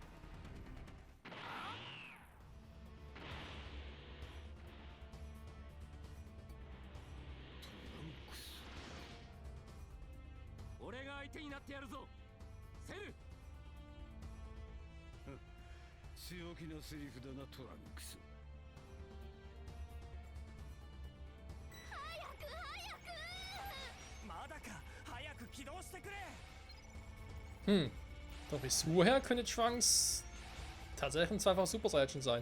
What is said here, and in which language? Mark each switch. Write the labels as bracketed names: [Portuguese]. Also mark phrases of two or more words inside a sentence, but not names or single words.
[Japanese] 俺が相手になってやるぞ。セル。強気なセリフだな、トランクス。早く早く！まだか、早く起動してくれ。 [German] Doch bis woher könnte Trunks tatsächlich ein zweifacher Super Saiyan sein.